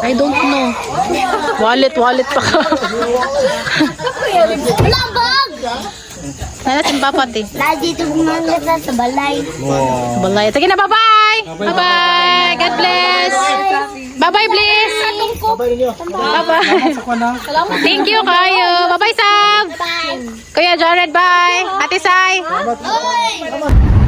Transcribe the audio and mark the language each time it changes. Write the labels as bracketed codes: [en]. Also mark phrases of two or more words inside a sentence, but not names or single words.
[en] I don't know. [hil] Wallet pa ka. Wala bag! Nana si Papa, ti. Lagi ito bumangat na sa balay. Balay. Sige na, [en] bye-bye. Bye-bye. God bless. Bye-bye, Bliss. Bye-bye. Thank you kayo. Bye-bye, Sam. Bye! [hil] Kuya Jared, bye. Ate Sai. Oy!